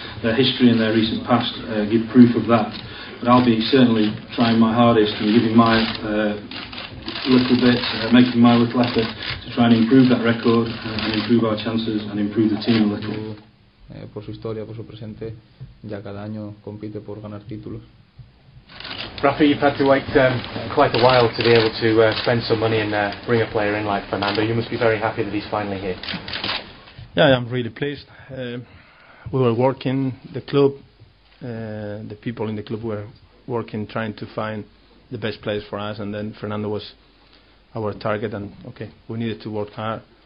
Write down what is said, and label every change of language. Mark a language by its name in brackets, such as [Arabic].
[English] Their history and their recent past give proof of that. But I'll be certainly trying my hardest and giving my little bit, making my little effort to try and improve that record and improve our chances and improve the team a little. [Spanish] Por su historia, por su presente, ya cada año compite por ganar títulos. [English] Rafa, you've had to wait quite a while to be able to spend some money and bring a player in like Fernando. You must be very happy that he's finally here. Yeah, I'm really pleased. We were working, the club, the people in the club were working, trying to find the best players for us, and then Fernando was our target, and we needed to work hard.